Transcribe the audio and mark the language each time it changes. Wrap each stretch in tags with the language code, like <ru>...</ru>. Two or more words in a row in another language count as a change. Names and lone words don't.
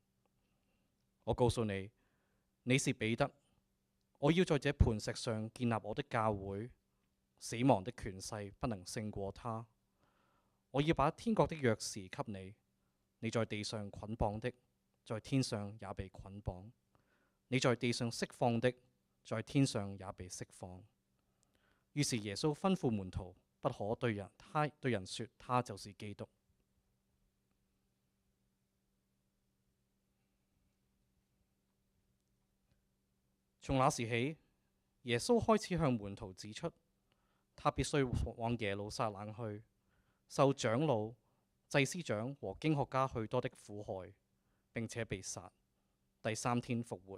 <zh>我告訴你，你是彼得，我要在這磐石上建立我的教會，死亡的權勢不能勝過他。我要把天國的鑰匙給你，你在地上捆綁的，在天上也被捆綁；你在地上釋放的，在天上也被釋放。於是耶穌吩咐門徒，不可對人說他就是基督。從那時起，耶穌開始向門徒指出，他必須往耶路撒冷去，受長老、祭司長和經學家許多的苦害，並且被殺，第3天復活。</zh>